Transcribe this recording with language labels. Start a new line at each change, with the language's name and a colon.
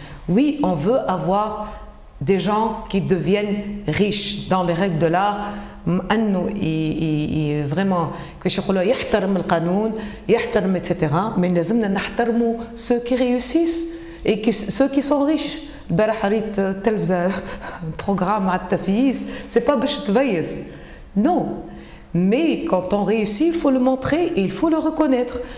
French: Oui, on veut avoir des gens qui deviennent riches dans les règles de l'art انه vraiment
Arabic: كيفاش يقولوا يحترم القانون يحترم
French: etc. mais
Arabic: لازمنا نحترموا
French: ceux qui réussissent et ceux qui sont riches.
Arabic: البارح ريت تلفزه بروغرام على التفييس
French: c'est pas
Arabic: باش تفيس non.
French: Mais quand on réussit, il faut le montrer et il faut le reconnaître.